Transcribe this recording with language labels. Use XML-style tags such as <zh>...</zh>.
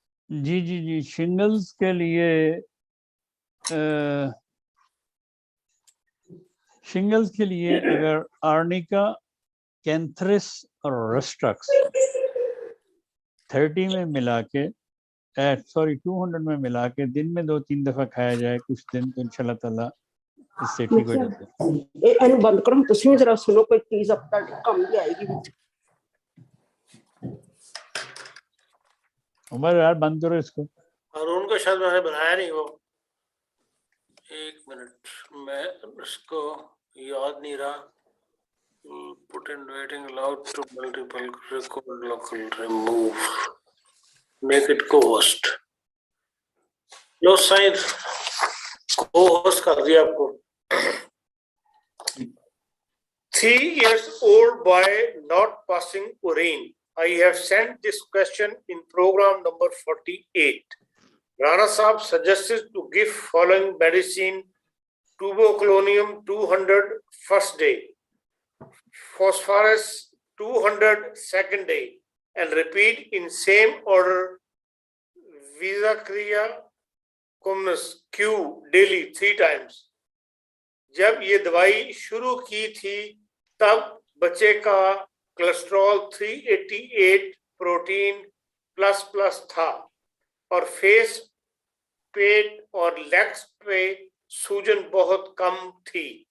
<ur>جی جی جی, شنگلز کے لیے شنگلز کے لیے اگر آرنیکا, کینتھرس اور رسٹرکس 30 میں ملا کے 200 میں ملا کے دن میں 2-3 دفعہ کھایا جائے کچھ دن, تو انشاءاللہ تعالیٰ اس سے ٹھیک ہو جاتے ہیں.</ur> <pa>ਇਹਨੂੰ ਬੰਦ ਕਰੋ, ਤੁਸੀਂ ਵੀ ਜਰਾ ਸੁਣੋ, ਕੋਈ ਚੀਜ਼ ਅਬ ਤੱਕ ਕੰਮ ਵੀ ਆਏਗੀ ਵਿੱਚ.</pa> <ur>عمر یار بند کرو اس کو. اور ان کا شاید میں نے بنایا نہیں وہ, ایک منٹ, میں اس کو یاد نہیں رہا.</ur> <en>Put in waiting, allowed to multiple record local remove, make it co-host.</en> <ur>Love sign co-host کر دیا آپ کو.</ur> <en>3 years old boy not passing urine. I have sent this question in program number 48. Rana Saab suggested to give following medicine: tuberculonium 200 first day, phosphorus 200 second day, and repeat in same order Visacria communis Q daily 3 times.</en> <ur>جب یہ دوائی شروع کی تھی تب بچے کا cholesterol 388 protein plus تھا اور فیس, پیٹ اور لیگز پہ سوجن بہت کم تھی.</ur>